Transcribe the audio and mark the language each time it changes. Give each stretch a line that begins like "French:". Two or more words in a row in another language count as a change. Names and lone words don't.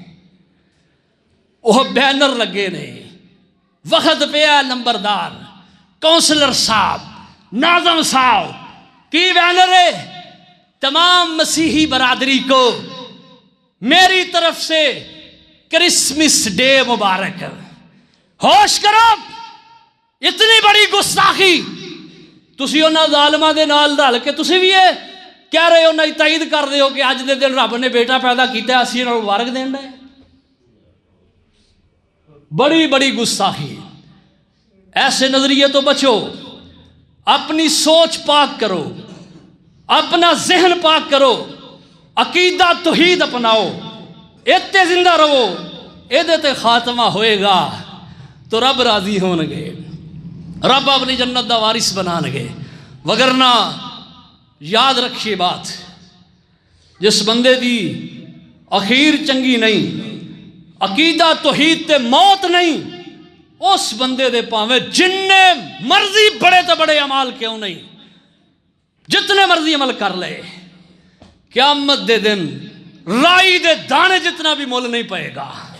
Punjabi: وہ بینر لگے نے، وقت پہ نمبردار، کونسلر صاحب، ناظم صاحب، کی بینر ہے؟
Urdu: تمام مسیحی برادری کو میری طرف سے کرسمس ڈے مبارک.
Punjabi: ہوش کرو، اتنی بڑی گستاخی تسی انہاں ظالماں دے نال رل کے
Urdu: تسی بھی یہ کہہ رہے ہو،
Punjabi: نہیں تائید کر رہے ہو کہ اج دے دن رب نے بیٹا پیدا کیتا ہے، اسی انہاں نوں مبارک دین دے. بڑی بڑی گستاخی.
Urdu: ایسے نظریے تو بچو، اپنی سوچ پاک کرو، اپنا ذہن پاک کرو، عقیدہ توحید اپناؤ، اتے زندہ رہو.
Punjabi: ایدے تے خاتمہ ہوئے گا تو رب راضی ہون گے، رب اپنی جنت دا وارث بنان گے. وگرنہ یاد رکھیے بات، جس بندے دی اخیر چنگی نہیں، عقیدہ توحید تے موت نہیں، اس بندے دے پاویں جننے مرضی بڑے تو بڑے عمال کیوں نہیں، جتنے مرضی عمل کر لے، قیامت دے دن رائی دے دانے جتنا بھی مول نہیں پائے گا.